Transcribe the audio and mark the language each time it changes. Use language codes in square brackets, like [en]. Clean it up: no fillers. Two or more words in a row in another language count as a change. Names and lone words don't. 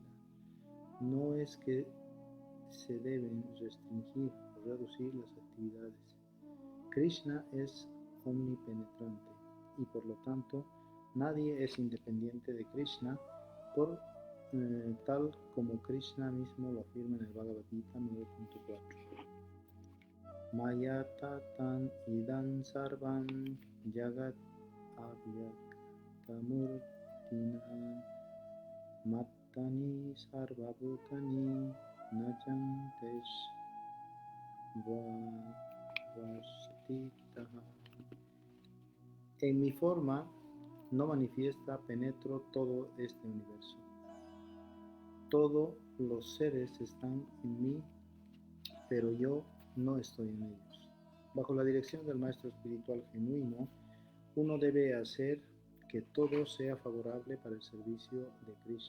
[es] No es que se deben restringir o reducir las actividades. Krishna es omnipenetrante y por lo tanto nadie es independiente de Krishna, tal como Krishna mismo lo afirma en el Bhagavad Gita 9.4. [sa] मया ततम् इदं सर्वं जगत् अव्यक्तमूर्तिना मत्स्थानि सर्वभूतानि न चाहं तेषु अवस्थितः. [es] En mi forma no manifiesta penetro todo este universo. Todos los seres están en mí, pero yo no estoy en ellos. Bajo la dirección del maestro espiritual genuino, uno debe hacer que todo sea favorable para el servicio de Krishna.